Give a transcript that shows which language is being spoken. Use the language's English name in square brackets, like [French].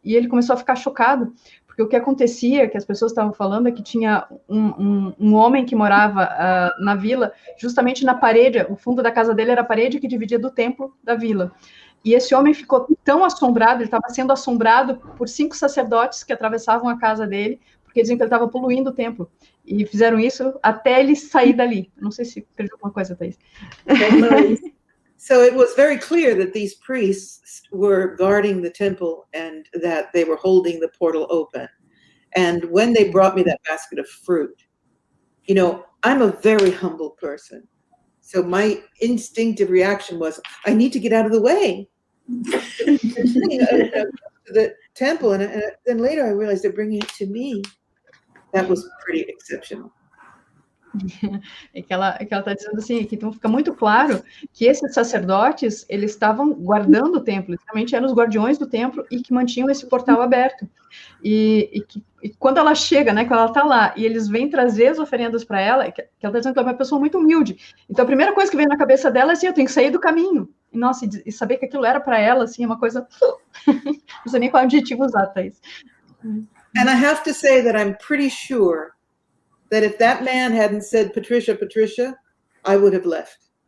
[Portuguese] E ele começou a ficar chocado, porque o que acontecia, que as pessoas estavam falando, é que tinha um homem que morava na vila, justamente na parede, o fundo da casa dele era a parede que dividia do templo da vila. E esse homem ficou tão assombrado, ele estava sendo assombrado por 5 sacerdotes que atravessavam a casa dele, porque diziam que ele estava poluindo o templo. E fizeram isso até ele sair dali. Não sei se perdeu alguma coisa, Thaís. [English] So it was very clear that these priests were guarding the temple and that they were holding the portal open. And when they brought me that basket of fruit, you know, I'm a very humble person. So my instinctive reaction was, I need to get out of the way. To the temple, and then later I realized they're bringing it to me. That was pretty exceptional. [Portuguese] É que ela está dizendo assim, que então fica muito claro que esses sacerdotes, eles estavam guardando o templo, realmente eram os guardiões do templo e que mantinham esse portal aberto. E quando ela chega, né, quando ela está lá, e eles vêm trazer as oferendas para ela, que ela está dizendo que ela é uma pessoa muito humilde. Então a primeira coisa que vem na cabeça dela é assim, eu tenho que sair do caminho. E, nossa, e saber que aquilo era para ela, assim, é uma coisa... Não sei nem qual adjetivo usar, Thaís. [English] And I have to say that I'm pretty sure that if that man hadn't said, Patricia, Patricia, I would have left.